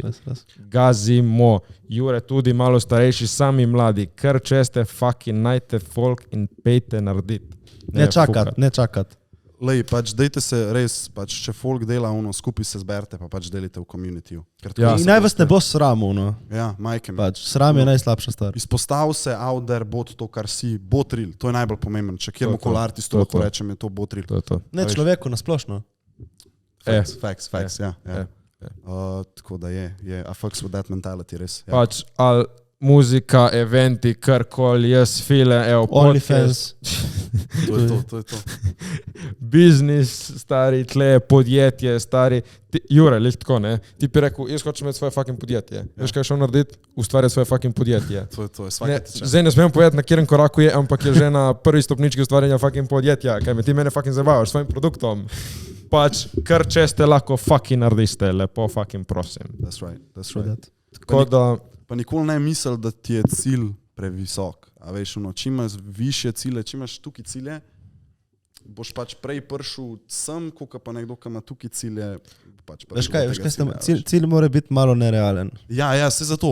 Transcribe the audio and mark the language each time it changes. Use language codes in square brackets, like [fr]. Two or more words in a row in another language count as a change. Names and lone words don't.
[sl] Gazimo, Jure tudi malo starejši, sami mladi, kar česte fucking najte folk in pejte narediti. Ne čakat. Lej, pač dejte se res, pač če folk dela skupaj se zberte, pa pač delite v communityju. In naj vas ne bo sram, Ja, [hr] majke mi. [sl] Pač, sram je najslabša stvar. Izpostav se [en] out there, [sl] bod to, kar si, botril, to je najbolj pomembno. Če kjermokoli artistu lahko rečem, je to botril. Ne človeku nasplošno. Facts, ja. Tako da je, [en] a fucks with that mentality, [sl] res. Pač, ali muzika, eventi, karkoli, jaz file, evo, OnlyFans. To je to. Biznis, stari, tle, podjetje, stari. Jure, lih tako, ne? Ti bi rekel, jaz hočem imeti svoje fucking podjetje. Veš, kaj šel narediti? Ustvarjati svoje fucking podjetje. To je svaki tečaj. Zdaj ne smem povedati, na katerem koraku je, ampak je že na prvi stopnički ustvarjanja fucking podjetja, kaj me ti mene fucking zabavaš s svojim produktom. Pač, kar če ste lahko fucking narediste, lepo fucking prosim. [en] That's right. [sl] Tako da... Pa nikoli ne misel, da ti je cilj previsok. A veš, čim imaš više cilje, čim imaš tukaj cilje, boš pač prej prišel sem, kot pa nekdo, ki ima tukaj cilje. Pač veš kaj, cilj mora biti malo nerealen. Ja, se zato.